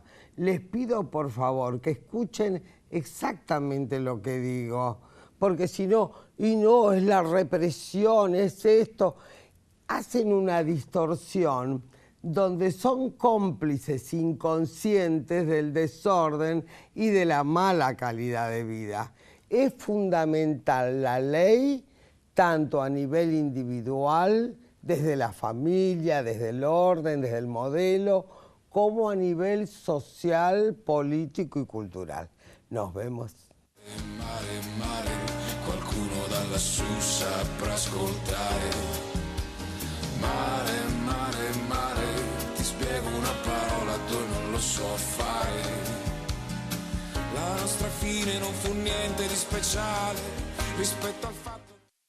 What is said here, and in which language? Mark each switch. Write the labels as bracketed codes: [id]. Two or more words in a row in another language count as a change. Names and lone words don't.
[es] Les pido por favor que escuchen exactamente lo que digo, porque si no, y no, es la represión, es esto, hacen una distorsión donde son cómplices inconscientes del desorden y de la mala calidad de vida. Es fundamental la ley, tanto a nivel individual, desde la familia, desde el orden, desde el modelo, como a nivel social, político y cultural. Nos vemos. [it] Mare, mare, qualcuno da lassù saprà ascoltare. Mare, mare, mare, ti spiego una parola, tu non lo so fare. La nostra fine non fu niente di speciale rispetto al fatto